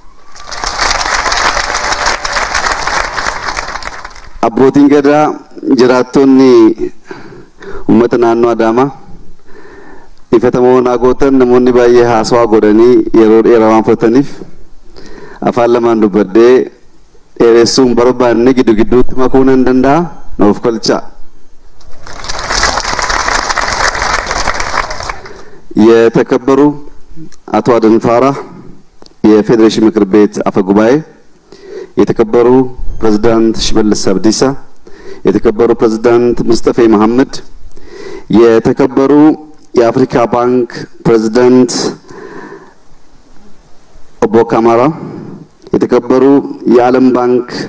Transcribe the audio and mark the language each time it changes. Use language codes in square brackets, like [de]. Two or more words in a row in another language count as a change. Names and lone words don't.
[om] Abbootiin gadaa jiraattonni uummata naannoo Adaamaa ifatamoo naagootan namoonni baay'ee haasawaa godhanii yeroo dheeraa waan fudhataniif afaan lamaan dubbadhee dheeressuun barbaanne gidduu gidduutti makuu nan danda'a nuuf kolcha. [am] የተከበሩ አቶ አደም ፋራህ የፌዴሬሽን ምክር ቤት አፈ ጉባኤ፣ የተከበሩ ፕሬዝዳንት ሽመልስ አብዲሳ፣ የተከበሩ ፕሬዝዳንት ሙስጠፌ መሐመድ፣ የተከበሩ የአፍሪካ ባንክ ፕሬዝዳንት ኦቦ ካማራ፣ የተከበሩ የዓለም ባንክ